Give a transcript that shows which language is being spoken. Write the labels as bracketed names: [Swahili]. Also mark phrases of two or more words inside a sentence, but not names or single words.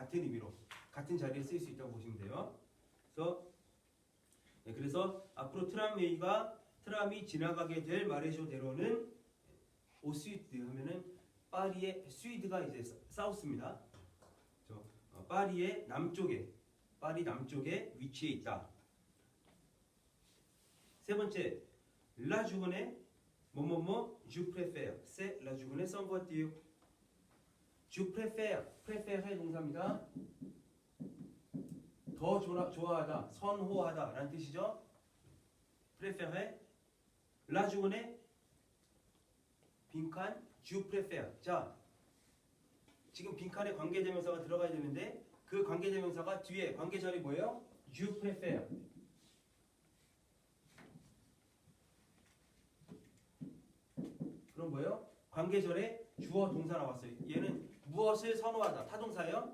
[Korean] 같은 의미로 같은 자리에 쓰일 수 있다고 보시면 돼요. 그래서 앞으로 트람이 지나가게 될 마레쇼 대로는 오스위드 하면은 파리의 스위드가 이제 사우스입니다. 파리 남쪽에 위치해 있다. 세 번째, [French] la journée 뭐뭐뭐 je préfère c'est la journée sans voiture. je préfére [Korean] 의 동사입니다. 더 좋아하다, 선호하다 라는 뜻이죠. [French] préférer la journée 빈칸 je préfère. [Korean] 자, 지금 빈칸에 관계대명사가 들어가야 되는데 그 관계대명사가 뒤에 관계절이 뭐예요? [English] You prefer. [Korean] 그럼 뭐예요? 관계절에 주어 동사 나왔어요. 얘는 무엇을 선호하다 타동사예요?